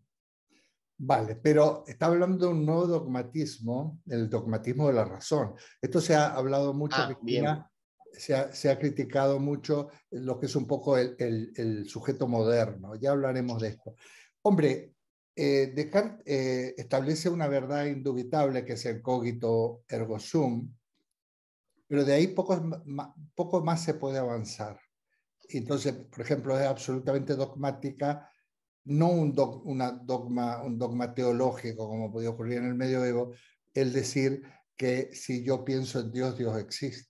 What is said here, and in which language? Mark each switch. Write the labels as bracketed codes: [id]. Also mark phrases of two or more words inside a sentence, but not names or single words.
[es] Vale, pero está hablando de un nuevo dogmatismo, el dogmatismo de la razón. Esto se ha hablado mucho, Cristina, se ha criticado mucho lo que es un poco el sujeto moderno. Ya hablaremos de esto. Hombre, Descartes establece una verdad indubitable que es el [la] cogito ergo sum, [es] pero de ahí poco más se puede avanzar. Entonces, por ejemplo, es absolutamente dogmática, no un dogma teológico como podía ocurrir en el medioevo, el decir que si yo pienso en Dios, Dios existe.